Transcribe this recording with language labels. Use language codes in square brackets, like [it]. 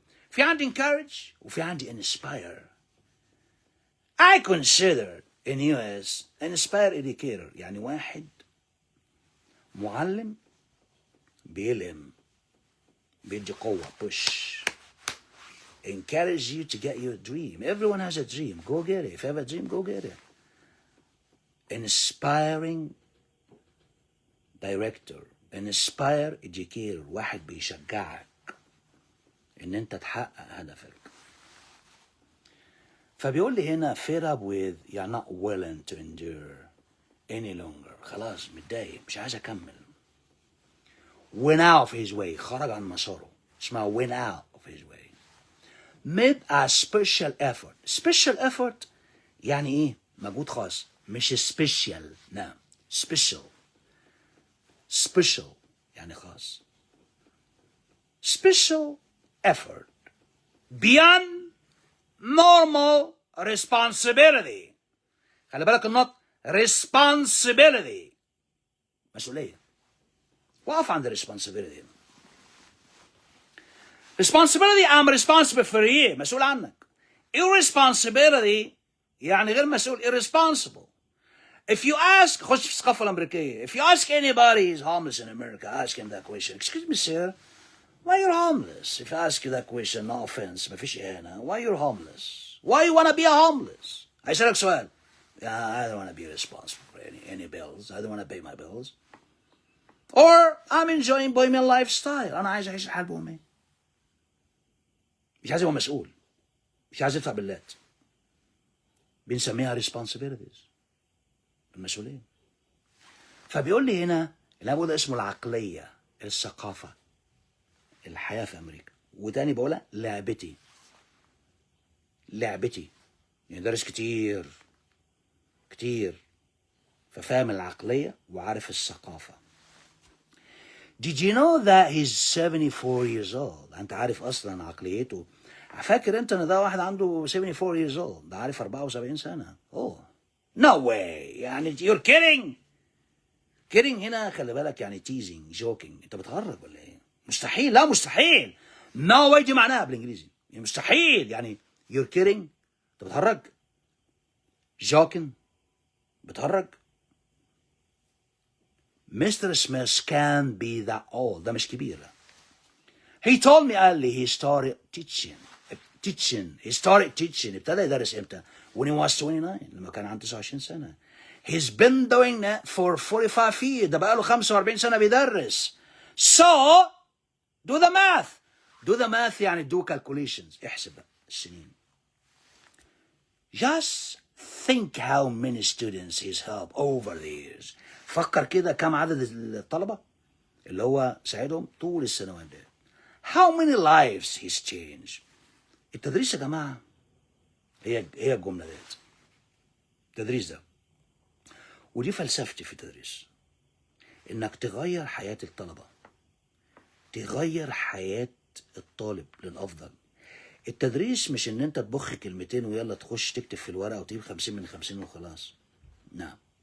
[ar] في عندي encourage وفي عندي inspire. [en] I consider in US inspire educator، [ar] يعني واحد معلم بيلهم، بيدي قوة، [en] push، encourage you to get your dream. Everyone has a dream، go get it. If you have a dream, go get it. inspiring director، inspire educator، [ar] واحد بيشجعك ان انت تحقق هدفك. فبيقول لي هنا [en] fed up with، you're not willing to endure، any longer. [ar] خلاص متضايق مش عايز اكمل. [en] went out of his way. [ar] خرج عن مساره. [en] اسمها went out of his way. made a special effort. [ar] special effort يعني ايه؟ مجهود خاص. مش special. نعم. special. special يعني خاص. [en] special effort beyond normal responsibility. [ar] خلي بالك النطق responsibility. مسؤولية. وقف عند responsibility. [en] responsibility I'm responsible for ايه؟ [ar] مسؤول عنك. irresponsibility يعني غير مسؤول. [en] irresponsible. If you ask [ar] خش في الثقافة الأمريكية. [en] If you ask anybody who's homeless in America, ask him that question. Excuse me, sir. Why you're homeless? If I ask you that question, no offense, [ar] مفيش إهانة. [en] Why you're homeless? Why you wanna be homeless? [ar] هيسألك سؤال. [en] I don't wanna be responsible for any bills. I don't wanna pay my bills. Or I'm enjoying bohemian lifestyle. [ar] أنا عايز أعيش الحال بوهمي. مش عايز يبقى مسؤول. مش عايز يدفع باللات. بنسميها responsibilities. المسؤولية. فبيقول لي هنا اللي ده اسمه العقلية، الثقافة، الحياة في أمريكا. وتاني بقولها لعبتي. لعبتي. يعني دارس كتير كتير ففاهم العقلية وعارف الثقافة. [en] Did you know that he's 74 years old؟ [ar] أنت عارف أصلا عقليته. فاكر أنت إن ده واحد عنده [en] 74 years old؟ [ar] ده عارف 74 سنة. [en] Oh no way. يعني you're kidding. [ar] kidding هنا خلي بالك يعني [en] teasing joking. [ar] أنت بتهرج ولا إيه؟ مستحيل. لا مستحيل. [en] no way [ar] دي معناها بالإنجليزي. يعني مستحيل يعني [en] you're kidding. [ar] أنت بتهرج. joking بتهرج. [en] Mr. Smith can't be that old. [ar] ده مش كبير. [en] He told me [ar] قال لي [en] he started teaching. He started teaching. [ar] ابتدى يدرس امتى؟ [en] when he was 29. [ar] لما كان عنده 29 سنة. [en] He's been doing that for 45 years. [ar] ده بقى له 45 سنة بيدرس. [en] So do the math. Do the math يعني do calculations. [ar] احسب السنين. [en] Just think how many students he's helped over the years. [ar] فكر كده كم عدد الطلبة اللي هو ساعدهم طول السنوات دي. [en] How many lives he's changed. [ar] التدريس يا جماعة هي الجملة ديت. التدريس ده. ودي فلسفتي في التدريس. انك تغير حياة الطلبة. تغير حياة الطالب للأفضل. التدريس مش ان انت تبخ كلمتين ويلا تخش تكتب في الورقة وتجيب 50 من 50 وخلاص. نعم.